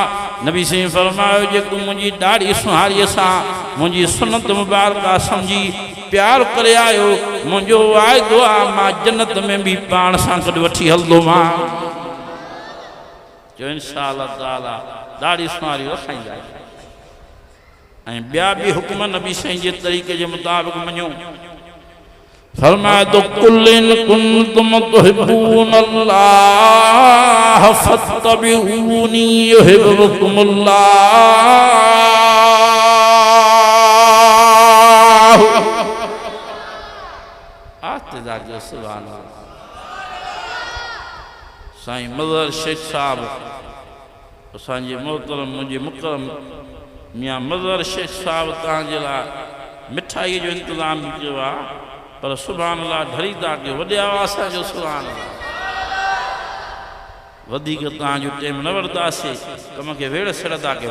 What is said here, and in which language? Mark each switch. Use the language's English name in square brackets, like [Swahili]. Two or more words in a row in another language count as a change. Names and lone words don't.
[Sindhi] नबी साईं फरमायो जेको मुंहिंजी ॾाढ़ी सुवारीअ सां मुंहिंजी सुन्नत मुबारक सम्झी प्यार करे आयो मुंहिंजो वाइदो आहे मां जन्नत में भी पाण सां गॾु वठी हलंदोमांव। जो [Arabic] إن شاء الله تعالى [Sindhi] ॾाढ़ी सुवारी रखाईंदा। ऐं ॿिया बि हुक्म नबी साईं जे तरीक़े जे मुताबिक़ मञो। फरमाए तो [Arabic] قل إن كنتم تحبون الله فاتبعوني يحببكم الله. [Sindhi] आते जाके [Arabic] سبحان الله. [Sindhi] साईं मज़हर शेख साहब असांजे मोहतरम मुंहिंजे मुकरम मियाँ मज़हर शेख साहब तव्हांजे लाइ मिठाईअ जो इंतज़ाम बि कयो आहे पर [Arabic] سبحان الله [Sindhi] ढरी था कयो। वॾे आवाज़ सां जो [Arabic] سبحان الله. [Sindhi] वधीक तव्हांजो टाइम न वठंदासीं कम खे वेड़ सिड़ था कयो।